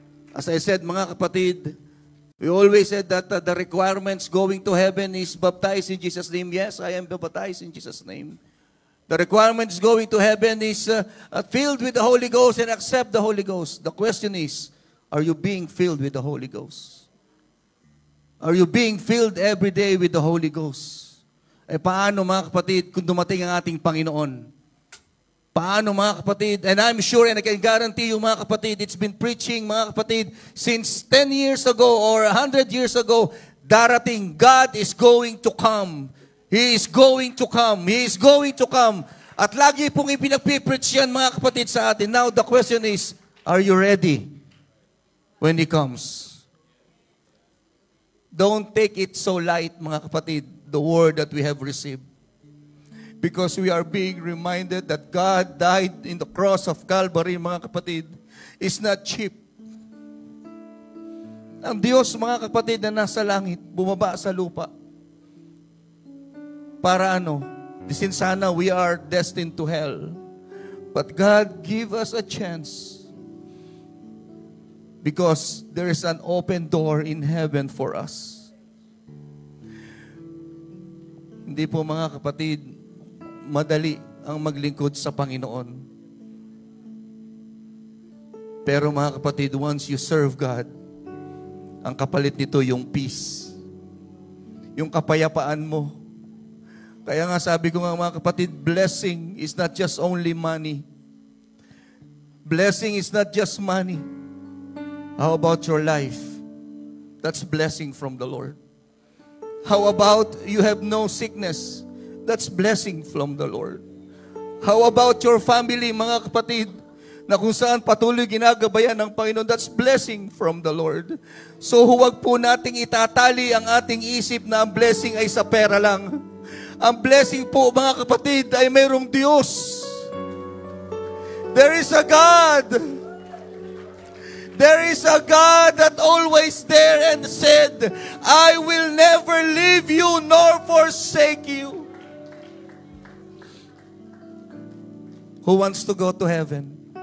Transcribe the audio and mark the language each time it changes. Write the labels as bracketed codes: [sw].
[en] As I said, [tl] mga kapatid, [en] we always said that the requirements going to heaven is baptized in Jesus' name. Yes, I am baptized in Jesus' name. The requirements going to heaven is filled with the Holy Ghost and accept the Holy Ghost. The question is, are you being filled with the Holy Ghost? Are you being filled every day with the Holy Ghost? [tl] Eh paano, mga kapatid, kung dumating ang ating Panginoon? Paano, mga kapatid? [en] And I'm sure and I can guarantee you, [tl] mga kapatid, [en] it's been preaching, mga kapatid, since 10 years ago or 100 years ago, [tl] darating, [en] God is going to come. He is going to come. He is going to come. [tl] At lagi pong ipinagpipreach yan, mga kapatid, sa atin. [en] Now, the question is, are you ready when He comes? Don't take it so light, [tl] mga kapatid, [en] the word that we have received. Because we are being reminded that God died in the cross of Calvary, [tl] mga kapatid, [en] is not cheap. [tl] Ang Diyos, mga kapatid, na nasa langit, bumaba sa lupa. Para ano? Disin sana [en] we are destined to hell. But God give us a chance. Because there is an open door in heaven for us. [tl] Hindi po, mga kapatid, madali ang maglingkod sa Panginoon. Pero, mga kapatid, [en] once you serve God, [tl] ang kapalit nito yung peace. Yung kapayapaan mo. Kaya nga sabi ko nga, mga kapatid, [en] blessing is not just only money. Blessing is not just money. How about your life? That's blessing from the Lord. How about you have no sickness? That's blessing from the Lord. How about your family, [tl] mga kapatid, na kung saan patuloy ginagabayan ng Panginoon? [en] That's blessing from the Lord. [tl] So huwag po nating itatali ang ating isip na ang blessing ay sa pera lang. Ang blessing po, mga kapatid, ay mayroong Diyos. [en] There is a God. There is a God that always there and said, I will never leave you nor forsake you. Who wants to go to heaven?